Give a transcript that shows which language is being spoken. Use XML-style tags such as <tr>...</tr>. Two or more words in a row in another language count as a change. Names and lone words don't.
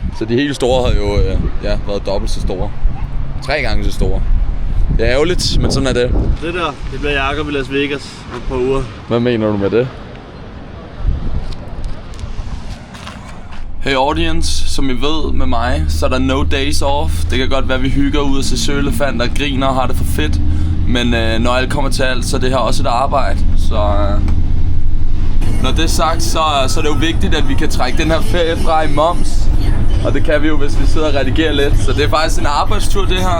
<da>Så de helt store har jo været dobbelt så store. 3 gange så store. Det er ærgerligt, men sådan er det. Det der, det bliver Jacob i Las Vegas om et par uger. Hvad mener du med det?</da> <en>Hey audience,</en> <da>som I ved med mig, så er der</da> <en>no days off.</en> <da>Det kan godt være, at vi hygger ud og ser søelefanter, griner og har det for fedt. Men når alt kommer til alt, så er det her også et arbejde. Så når det er sagt, så er det jo vigtigt, at vi kan trække den her ferie fra i moms. Og det kan vi jo, hvis vi sidder og redigerer lidt. Så det er faktisk en arbejdstur det her.</da>